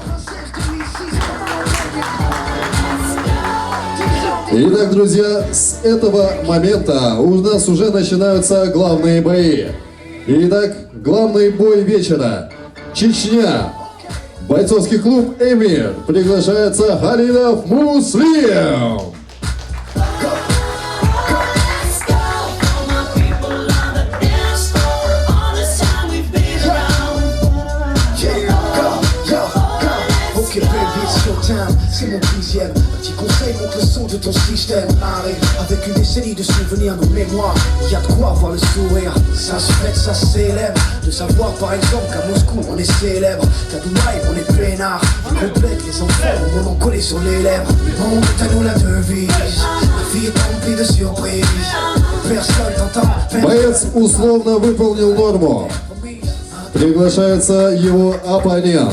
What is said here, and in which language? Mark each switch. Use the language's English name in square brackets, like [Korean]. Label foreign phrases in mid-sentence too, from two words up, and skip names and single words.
[Russian] Итак, друзья, с этого момента у нас уже начинаются главные бои. Итак, главный бой вечера. Чечня. Бойцовский клуб «Эмир». Приглашается Халилов Муслим. [French] C'est mon dixième. Un petit conseil, monte le son de ton système. Arrive avec une décennie de souvenirs, nos mémoires. Y a de quoi voir le sourire. Ça se fête, ça se célèbre. De savoir par exemple qu'à Moscou on est célèbre. Qu'à Dubaï on est peinard. On complète les enfants au moment collé sur les lèvres. On est à nous la devise. La vie est remplie de surprises. Personne t'entend. [Russian] Боец условно выполнил норму. Приглашается его оппонент.